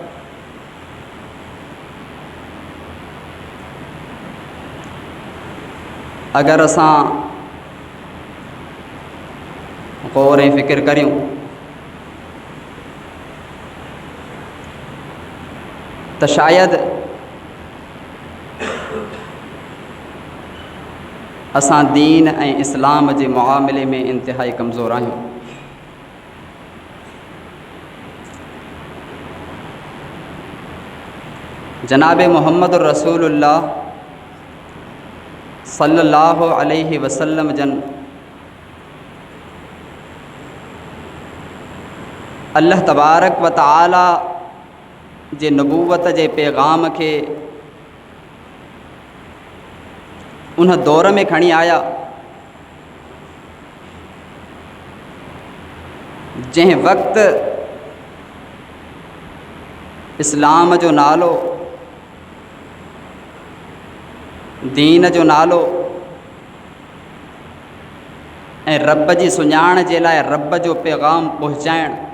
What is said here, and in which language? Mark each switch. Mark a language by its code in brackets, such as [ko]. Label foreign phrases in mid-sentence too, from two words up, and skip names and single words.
[sd] अगरि असां गौर ऐं फ़िक्र करियूं त शायदि असां दीन ऐं इस्लाम जे मुआमिले में इंतिहाई कमज़ोर आहियूं। जनाबे मुहम्मदुर रसूलुल्लाह [ar] صلى الله عليه وسلم [sd] जन अल्लाह [ar] تبارك وتعالى [sd] जे नबूवत जे पैगाम खे उन दौर में खणी आया जंहिं वक़्तु इस्लाम जो नालो, दीन जो नालो ऐं रब जी सुञाण जे लाइ रब जो पैगाम पहुचाइण,